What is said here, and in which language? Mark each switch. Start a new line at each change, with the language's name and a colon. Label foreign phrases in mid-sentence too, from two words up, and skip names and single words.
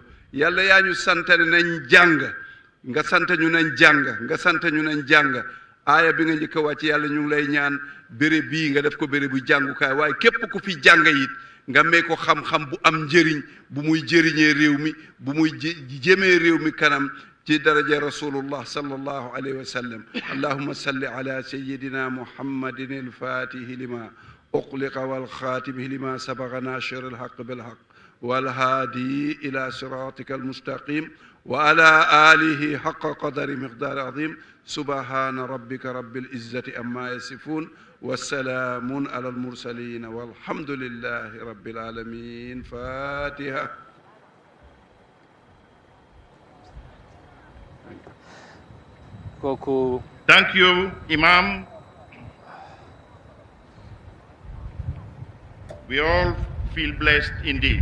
Wolof: yàlla yaa ñu santane nañ jàng nga sant ñu nañ jàng nga sant ñu nañ jàng aaya bi nga njëkk a wàcc yàlla ñu ngi lay ñaan béréb bii nga def ko béréb bu jàngukaay waaye képp ku fi jàng it nga may ko xam-xam bu am njëriñ bu muy jëriñee réew mi bu muy jëmee réew mi kanam ci daraja rasulullah
Arabic: صلى الله عليه وسلم اللهم صل على سيدنا محمد الفاتح لما أغلق والخاتم لما سبق ناصر الحق بالحق والهادي إلى صراطك المستقيم وعلى آله حق قدره مقدار عظيم سبحان ربك رب العزة عما يصفون والسلام على المرسلين والحمد لله رب العالمين فاتحة
English: Thank you, Imam. We all feel blessed indeed.